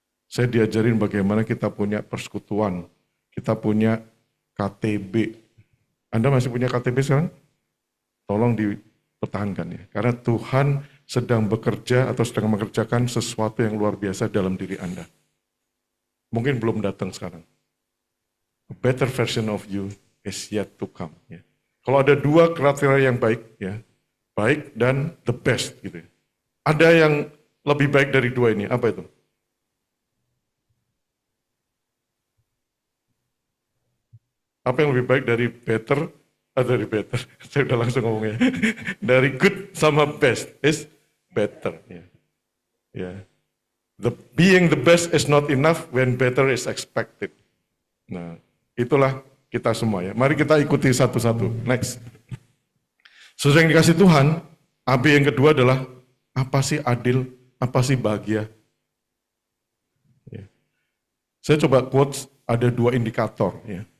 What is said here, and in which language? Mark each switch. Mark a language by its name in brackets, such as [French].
[Indonesian] Saya diajarin bagaimana kita punya persekutuan, kita punya KTB. Anda masih punya KTB sekarang? Tolong dipertahankan ya. Karena Tuhan sedang bekerja atau sedang mengerjakan sesuatu yang luar biasa dalam diri Anda. Mungkin belum datang sekarang. [English] A better version of you is yet to come. [Indonesian] Ya. Kalau ada dua kriteria yang baik, ya, baik dan [English] the best [Indonesian] gitu ya. Ada yang lebih baik dari dua ini, apa itu? Apa yang lebih baik dari better? Dari better, saya udah langsung ngomongnya. Dari [English] good [Indonesian] sama [English] best is better. [Indonesian] Ya. Ya. [English] Being the best is not enough when better is expected. [Indonesian] Nah, itulah kita semua ya. Mari kita ikuti satu-satu. Next. Saudara yang dikasih Tuhan, AB yang kedua adalah apa sih adil, apa sih bahagia. Ya. Saya coba quotes, ada dua indikator. Ya.